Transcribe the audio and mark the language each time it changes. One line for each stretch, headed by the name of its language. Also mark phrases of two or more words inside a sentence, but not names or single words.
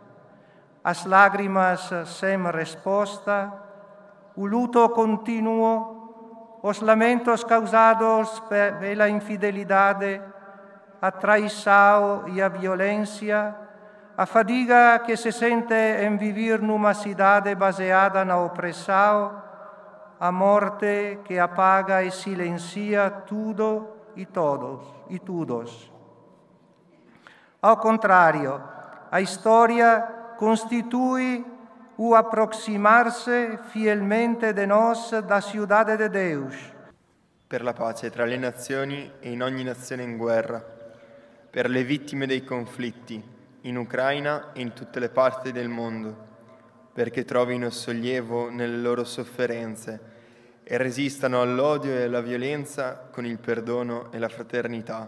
Portuguese: As lágrimas sem resposta, o luto contínuo, os lamentos causados pela infidelidade, a traição e a violência, a fadiga que se sente em viver numa cidade baseada na opressão, a morte que apaga e silencia tudo e todos. Ao contrário, a história constitui o aproximar-se fielmente de nós da cidade de Deus.
Italian: Per la pace tra le nazioni e in ogni nazione in guerra, per le vittime dei conflitti, in Ucraina e in tutte le parti del mondo, perché trovino sollievo nelle loro sofferenze e resistano all'odio e alla violenza con il perdono e la fraternità.